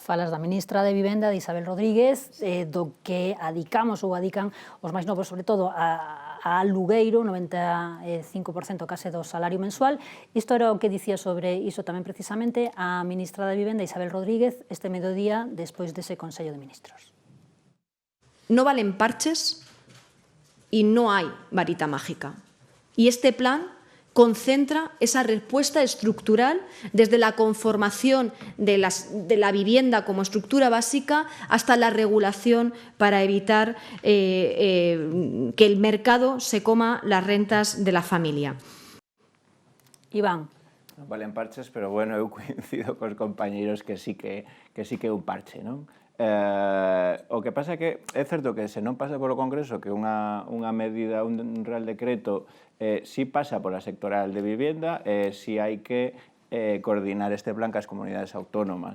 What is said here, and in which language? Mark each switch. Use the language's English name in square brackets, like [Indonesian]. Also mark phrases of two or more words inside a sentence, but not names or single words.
[Galician] Falas da ministra de Vivenda, de Isabel Rodríguez, do que adicamos ou adican os máis novos, sobre todo, a alugueiro, 95% case do salario mensual. Isto era o que dicía sobre iso tamén precisamente a ministra de Vivenda, Isabel Rodríguez, este mediodía despois dese Consello de Ministros. [Spanish] No valen parches y no hay varita mágica. Y este plan concentra esa respuesta estructural desde la conformación de la vivienda como estructura básica hasta la regulación para evitar que el mercado se coma las rentas de la familia. Iván. [Galician] Non valen parches, pero bueno, eu coincido cos compañeiros que sí que é un parche, non? O que pasa é que é certo que se non pasa polo Congreso, que unha medida, un Real Decreto, si pasa pola sectoral de vivenda, si hai que coordinar este plan cas comunidades autónomas.